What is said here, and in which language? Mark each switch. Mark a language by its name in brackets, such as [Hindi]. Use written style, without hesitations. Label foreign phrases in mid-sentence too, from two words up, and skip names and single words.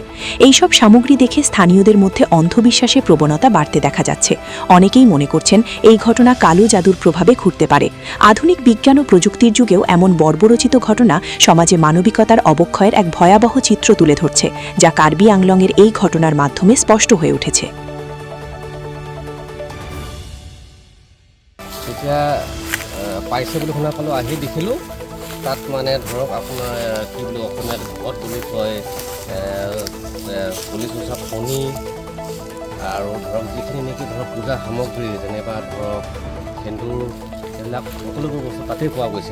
[Bangla] এইসব সামগ্রী দেখে স্থানীয়দের মধ্যে অন্ধবিশ্বাসের প্রবণতা বাড়তে দেখা যাচ্ছে। অনেকেই মনে করছেন এই ঘটনা কালো জাদুর প্রভাবে ঘটতে পারে। আধুনিক বিজ্ঞান ও প্রযুক্তির যুগেও এমন বর্বরচিত ঘটনা সমাজে মানবিকতার অবক্ষয়ের এক ভয়াবহ চিত্র তুলে ধরছে, যা কার্বি আংলংয়ের এই ঘটনার মাধ্যমে স্পষ্ট হয়ে উঠেছে। [Assamese] এতিয়া পাইছে বুলি শুনা পালোঁ, আহি দেখিলোঁ তাত মানে ধৰক আপোনাৰ কি বুলি অসমীয়াত ঘৰত বুলি কয় পুলিচ উচা ফণি আৰু ধৰক যিখিনি নেকি ধৰক পূজা সামগ্ৰী যেনিবা ধৰক সেন্দুৰ এইবিলাক সকলোবোৰ বস্তু তাতেই পোৱা গৈছে।